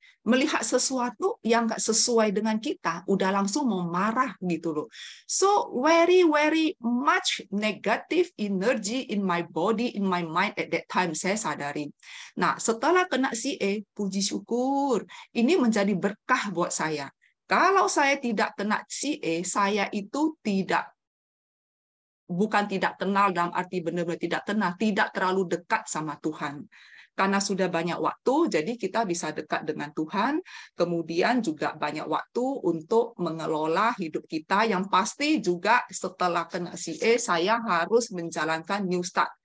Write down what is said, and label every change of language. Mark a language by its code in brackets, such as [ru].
[id] Melihat sesuatu yang nggak sesuai dengan kita, udah langsung mau marah gitu loh. [en] So very very much negative energy in my body, in my mind at that time [id] saya sadari. Nah, setelah kena CA, puji syukur, ini menjadi berkah buat saya. Kalau saya tidak kena CA, saya itu bukan tidak kenal dalam arti benar-benar tidak kenal, tidak terlalu dekat sama Tuhan. Karena sudah banyak waktu, jadi kita bisa dekat dengan Tuhan, kemudian juga banyak waktu untuk mengelola hidup kita, yang pasti juga setelah kena CA, saya harus menjalankan New Start.